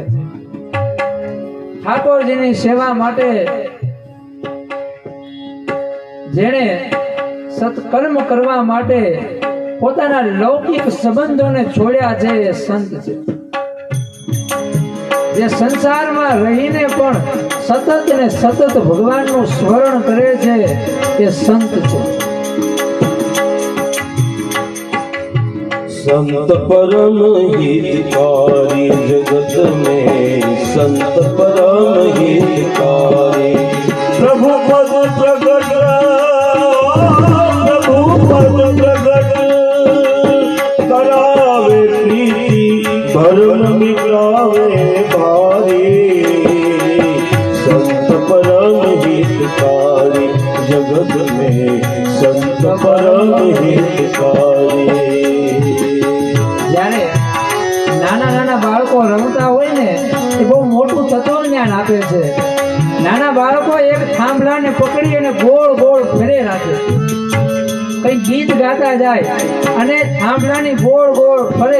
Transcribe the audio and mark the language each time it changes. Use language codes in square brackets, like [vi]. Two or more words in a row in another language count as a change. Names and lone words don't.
[gu] ઠાકોરજીની સેવા માટે જેણે સત્કર્મ કરવા માટે પોતાના લૌકિક સંબંધોને છોડ્યા છે એ સંત છે. જે સંસારમાં રહીને પણ સતત ને સતત ભગવાનનું સ્મરણ કરે છે એ સંત છે. [hi] संत परम हितकारी जगत में, संत परम हितकारी, प्रभु पद प्रगट, प्रभु पद प्रगट करावे प्रीति, भरम मिटावे भारी. संत परम हितकारी जगत में, संत परम हितकारी. [gu] જ્યારે નાના નાના બાળકો રમતા હોય ને એ બહુ મોટું તત્વજ્ઞાન આપે છે. નાના બાળકો એક થાંભલાને પકડી અને ગોળ ગોળ ફેરે રાખે, કઈ ગીત ગાતા જાય અને થાંભલાની ગોળ ગોળ ફરે.